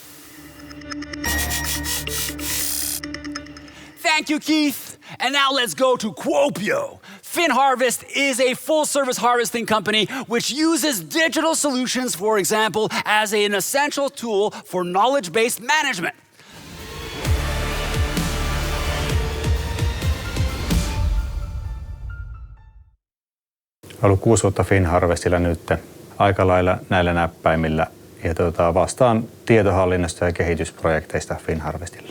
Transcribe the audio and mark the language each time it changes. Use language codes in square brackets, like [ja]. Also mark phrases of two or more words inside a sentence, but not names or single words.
[en] Thank you, Keith. And now let's go to Kuopio. FinHarvest is a full-service harvesting company which uses digital solutions, for example, as an essential tool for knowledge-based management. [fi] Ollut 6 vuotta FinHarvestilla nyt aika lailla näillä näppäimillä ja vastaan tietohallinnosta ja kehitysprojekteista FinHarvestilla.